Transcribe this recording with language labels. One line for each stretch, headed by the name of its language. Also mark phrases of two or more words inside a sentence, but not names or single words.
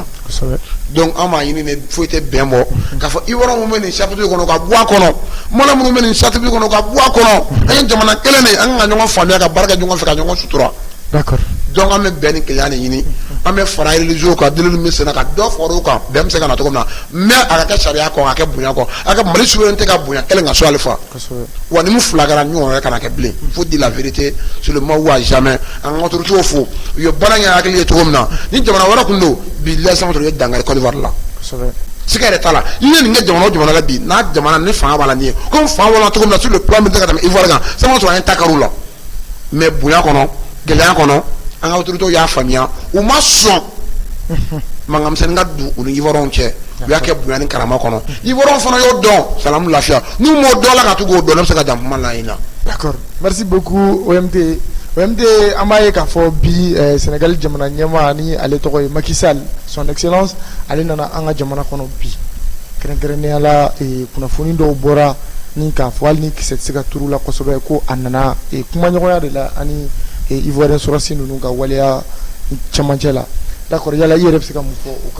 Bambara: donc an m'a ɲini ne foyi tɛ bɛn bɔ k'a fɔ Ivoire mun bɛ nin chapitre kɔnɔ ka bɔ a kɔnɔ Mali minnu bɛ nin chapitre kɔnɔ ka bɔ a kɔnɔ an ye jamana kelen de an ka ɲɔgɔn faamuya ka baara kɛ ɲɔgɔn fɛ ka ɲɔgɔn sutura d'accord donc an bɛ bɛn ni kelenya de ɲini an bɛ fara religieux kan delilu min senna ka dɔ fara o kan bɛn bɛ se ka na cogo min na mais a ka kɛ sariya kɔ a ka kɛ bonya kɔ a ka Mali souveraineté ka bonya kelen ka so ale fa wa ni mu fila kɛra ɲɔgɔn wɛrɛ kana kɛ bilen
French: faut dire la vérité sur le moment ou à jamais
Bambara: an ka autorités fo u ye baara kɛ hakili ye cogo min na ni jamana wɛrɛ kun don bi lɛsɛn tun ye dangari Côte d'Ivoire la sika yɛrɛ t'a la i ye nin kɛ jamana o jamana la bi n'a jamana ni fanga b'a la nin ye comme fanga b'a la cogo min na
French: sur le plan militaire
Bambara: ka tɛmɛ Ivoire kan sama sɔrɔ an ye takar'u la mais bonya kɔnɔ gɛlɛya kɔnɔ an ka autorités y'a faamuya u ma sɔn mankanmisɛnnin ka don u ni Ivoirien cɛ u y'a kɛ bonya ni karama kɔnɔ Ivoirien fana y'o dɔn salamu lafiya n'u m'o dɔn la ka to k'o dɔn ne bɛ se ka jan kuma la yen na.
French: D'accord, merci beaucoup OMT.
Bambara: OMT an b'a ye k'a fɔ bi Sénégal jamana ɲɛmaa ni ale tɔgɔ ye Macky Sall
French: son excellence
Bambara: ale nana an ka jamana kɔnɔ bi kɛrɛnkɛrɛnnenya la kunnafoni dɔw bɔra ni k'a fɔ hali ni kisɛ tɛ se ka turu la kosɛbɛ ko a nana kumaɲɔgɔnya de la ani Ivoirien sɔrɔsi ninnu ka waleya cɛmancɛ la d'accord yala i yɛrɛ bɛ se ka mun fɔ o kan.